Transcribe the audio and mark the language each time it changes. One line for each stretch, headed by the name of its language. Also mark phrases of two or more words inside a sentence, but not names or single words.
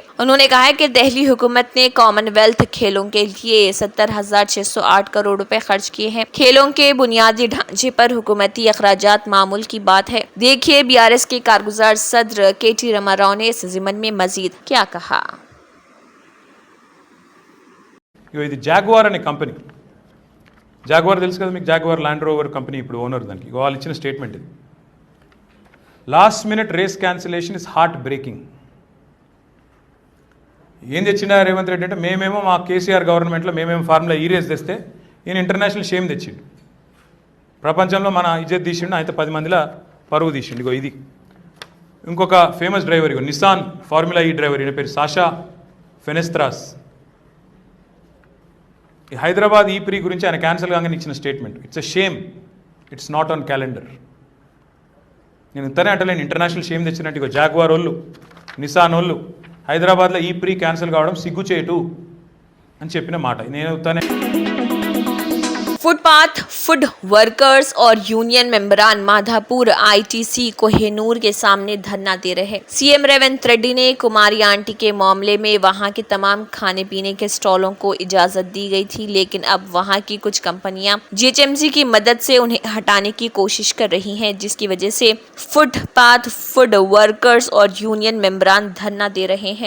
Urdu: انہوں نے کہا ہے کہ دہلی حکومت نے کامن ویلتھ کھیلوں کے لیے 70,608 کروڑ روپے خرچ کیے ہیں. کھیلوں کے بنیادی ڈھانچے پر حکومتی اخراجات معمول کی بات ہے. دیکھیے بی آر ایس کے کارگزار صدر کے ٹی راما راؤ نے اس ضمن میں مزید کیا کہا.
Telugu: ఇది జాగ్వార్ అనే కంపెనీ, జాగ్వార్ తెలుసు కదా మీకు, జాగ్వార్ ల్యాండ్ రోవర్ కంపెనీ ఇప్పుడు ఓనర్ దానికి. వాళ్ళు ఇచ్చిన స్టేట్మెంట్ ఇది.
English: Last minute race cancellation is heartbreaking.
Telugu: ఏం తెచ్చిండా రేవంత్ రెడ్డి అంటే మేమేమో మా కేసీఆర్ గవర్నమెంట్లో మేమేమో ఫార్ములా ఈ రేస్ తెస్తే ఈయన
English: international shame
Telugu: తెచ్చిండు, ప్రపంచంలో మన ఇజ్జత్ తీసిండు, అయితే 10 మందిలా పరువు తీసిండు. ఇగో ఇది ఇంకొక ఫేమస్ డ్రైవర్, ఇగో నిసాన్ ఫార్ములా ఈ డ్రైవర్, ఈయన పేరు సాషా ఫెనెస్త్రాస్. ఈ హైదరాబాద్ ఈ ప్రీ గురించి ఆయన క్యాన్సిల్ కాగానే ఇచ్చిన స్టేట్మెంట్,
English: It's a shame, it's not on calendar.
Telugu: నేను ఇంతనే అంటలేను
English: international shame
Telugu: తెచ్చినట్టు. ఇగో జాగ్వార్ వాళ్ళు, నిసాన్ వాళ్ళు, హైదరాబాద్లో ఈ ప్రీ క్యాన్సిల్ కావడం సిగ్గుచేటు అని చెప్పిన మాట. నేను తనే
English: footpath food workers
Urdu: اور یونین ممبران مادھاپور آئی ٹی سی کوہ نور کے سامنے دھرنا دے رہے. سی ایم ریونت ریڈی نے کماری آنٹی کے معاملے میں وہاں کے تمام کھانے پینے کے اسٹالوں کو اجازت دی گئی تھی، لیکن اب وہاں کی کچھ کمپنیاں جی ایچ ایم سی کی مدد سے انہیں ہٹانے کی کوشش کر رہی ہیں، جس کی وجہ سے
English: footpath food workers
Urdu: اور یونین ممبران دھرنا دے رہے ہیں.